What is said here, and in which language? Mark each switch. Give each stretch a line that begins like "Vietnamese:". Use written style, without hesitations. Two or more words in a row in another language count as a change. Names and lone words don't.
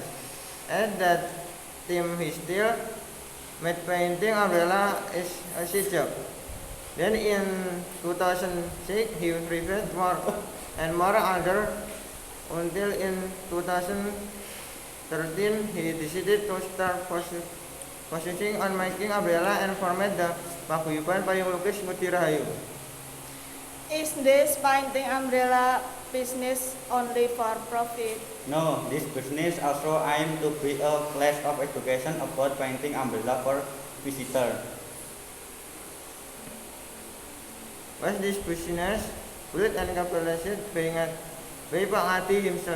English: At that time he still made painting umbrella as a side job. Then in 2006 he prepared more and more order until in 2013 he decided to start focusing on making umbrella and format the paguyuban payung lukis Muti Rahayu. Is this painting umbrella business only for profit? No, this business also aims to be a class of education about painting umbrella for visitors. Was this business built and capitalized by Pak Ngati himself?